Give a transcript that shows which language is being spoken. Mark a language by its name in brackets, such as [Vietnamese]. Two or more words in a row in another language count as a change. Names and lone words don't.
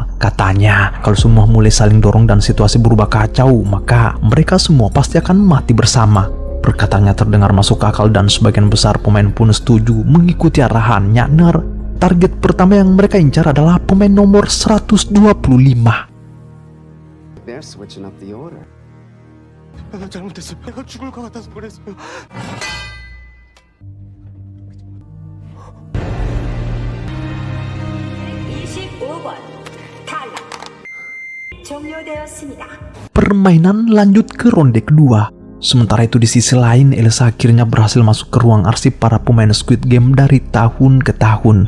[Indonesian] Katanya, kalau semua mulai saling dorong dan situasi berubah kacau, maka mereka semua pasti akan mati bersama. Perkataannya terdengar masuk akal dan sebagian besar pemain pun setuju mengikuti arahannya. Target pertama yang mereka incar adalah pemain nomor 125. [English] They're switching up the order. [Korean] 나 잘못했어. 내가 죽을 것 같아서 그랬어요. [Indonesian] Permainan lanjut ke ronde kedua. Sementara itu di sisi lain, Elsa akhirnya berhasil masuk ke ruang arsip para pemain Squid Game dari tahun ke tahun.